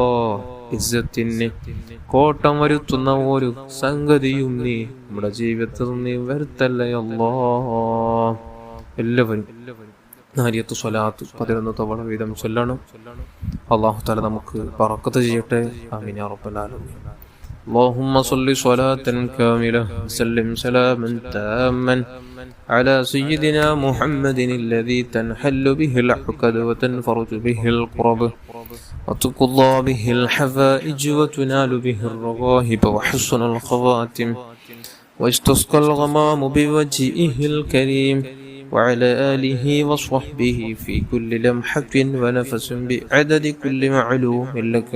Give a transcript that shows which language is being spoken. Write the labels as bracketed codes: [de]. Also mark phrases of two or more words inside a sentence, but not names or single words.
[ml] ഇസ്സത്തിന് കോട്ടം വരുത്തുന്ന ഒരു സംഗതിയും നീ നമ്മുടെ ജീവിതത്തിൽ നീ വരുത്തല്ലയല്ലോ. എല്ലാവരും നാരിയത്ത് സ്വലാത്ത് 11 തവണ വീതം ചൊല്ലണം. അല്ലാഹു തആല നമുക്ക് ബറക്കത്ത് ചെയ്യട്ടെ. [ar] آمين يا رب العالمين. اللهم صل صلاة كاملة وسلم سلاما تاما على سيدنا محمد الذي تنحل به العقد وتنفرج به القرب وتقضى به الحوائج وتنال به الرغائب وحسن الخواتم واستسقى الغمام بوجهه الكريم وعلى آله وصحبه في كل لمحة ونفس بعدد كل معلوم لك.